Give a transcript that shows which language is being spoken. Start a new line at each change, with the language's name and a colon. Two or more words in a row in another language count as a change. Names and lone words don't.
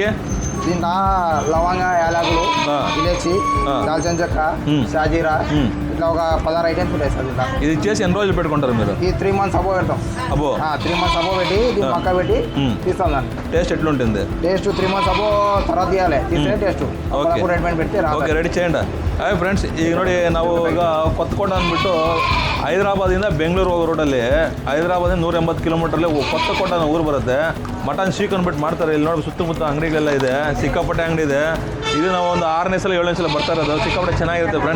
Telugu: దీంట్లో లవంగ, యాలకులు, ఇలాచి, దాల్చిన చెక్క, షాజీరా, ఇట్లా ఒక 16 ఐటమ్స్ ఉంటాయి సార్. దీంట్లో ఇది చేసి ఎన్ని రోజులు పెట్టుకుంటారు మీరు? ఈ 3 months అబో పెడతాం. 3 months అబో పెట్టి దీన్ని పక్క పెట్టి తీస్తాం. దాన్ని టేస్ట్ ఎట్లుంటుంది? టేస్ట్ 3 months అబో తర్వాత తీయాలి. తీస్తే టేస్ట్ ರೆಡಿಮೇಡ್ పెడితే
English: okay ready
Telugu: చేయండి.
English: hi friends,
Kannada: ಈಗ ನೋಡಿ ನಾವು ಈಗ ಕೊತ್ತಕೋಟ ಅಂದ್ಬಿಟ್ಟು ಹೈದರಾಬಾದಿಂದ ಬೆಂಗಳೂರು ಹೋಗೋ ರೋಡಲ್ಲಿ ಹೈದರಾಬಾದಿಂದ 180 ಕಿಲೋಮೀಟ್ರಲ್ಲಿ ಕೊತ್ತಕೋಟ ಅನ್ನೋ ಊರು ಬರುತ್ತೆ. ಮಟನ್ ಶೀಕ್ ಅಂದ್ಬಿಟ್ಟು ಮಾಡ್ತಾರೆ. ಇಲ್ಲಿ ನೋಡಿ ಸುತ್ತಮುತ್ತ ಅಂಗಡಿಗಳೆಲ್ಲ ಇದೆ, ಸಿಕ್ಕಾಪಟ್ಟೆ ಅಂಗಡಿ ಇದೆ. ಇದು ನಾವು ಒಂದು 6ನೇ ಸಲ 7ನೇ ಸಲ ಬರ್ತಾ ಇರೋದು. ಸಿಕ್ಕಾಪಟ್ಟೆ ಚೆನ್ನಾಗಿರುತ್ತೆ ಫ್ರೆಂಡ್ಸ್.